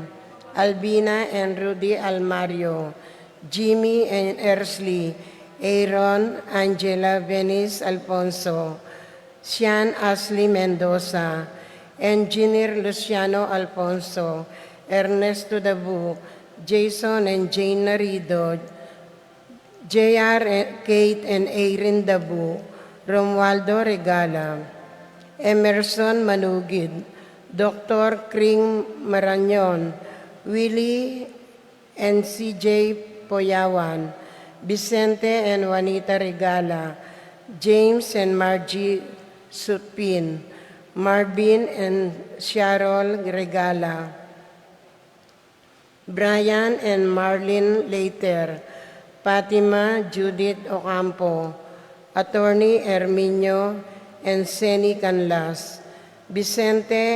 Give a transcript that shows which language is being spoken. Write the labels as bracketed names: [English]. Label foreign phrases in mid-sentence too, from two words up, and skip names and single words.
[English] Albina and Rudy Almario, Jimmy and Ersley, Aaron, Angela Venice Alfonso, Sian Ashley Mendoza, Engineer Luciano Alfonso, Ernesto Dabu, Jason and Jane Narido, JR, Kate and Erin Dabu, Romualdo Regala, Emerson Manugid, Dr. Kring Maranyon, Willie and CJ Poyawan, Vicente and Juanita Regala, James and Margie Sutpin, Marvin and Sharol Regala, Brian and Marlene Later, Fatima Judith Ocampo, Attorney Herminio and Seni Canlas, Vicente